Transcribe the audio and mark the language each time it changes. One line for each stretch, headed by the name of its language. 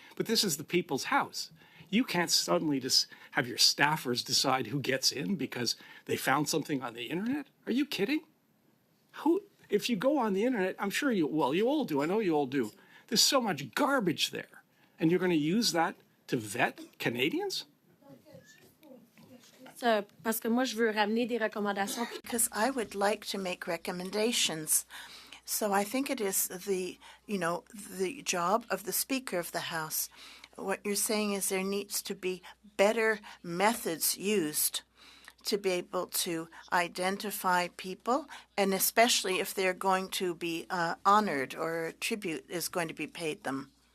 English: But this is the people's house. You can't suddenly just have your staffers decide who gets in because they found something on the internet. Are you kidding? If you go on the internet, I'm sure you all do. I know you all do. There's so much garbage there. And you're going to use that to vet Canadians?
French: Parce que moi, je veux ramener des recommandations.
English: Because I would like to make recommendations. So I think it is the job of the Speaker of the House. What you're saying is there needs to be better methods used to be able to identify people, and especially if they're going to be honored or a tribute is going to be paid them.